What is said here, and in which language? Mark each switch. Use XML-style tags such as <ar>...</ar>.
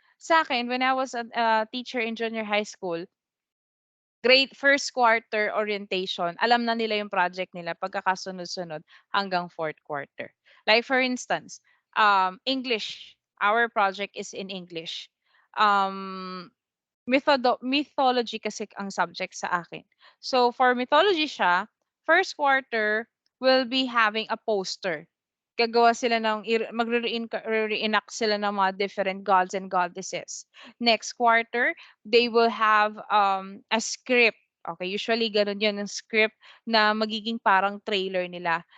<tl>Sa'kin</tl> <en>when I was a teacher in junior high school,</en> <tl>grade first quarter orientation, alam na nila yung project nila pagkakasunod-sunod hanggang fourth quarter.</tl> <en>Like for instance, English, our project is in English.</en> <tl>Um, mythology kasi ang subject sa akin.</tl> <en>So for mythology siya, first quarter will be having a poster.</en> <tl>Gagawa sila ng reenact sila ng mga different gods and goddesses.</tl> <en>Next quarter, they will have a script.</en> <tl>Okay, usually ganun yun, yung script na magiging parang trailer nila.</tl>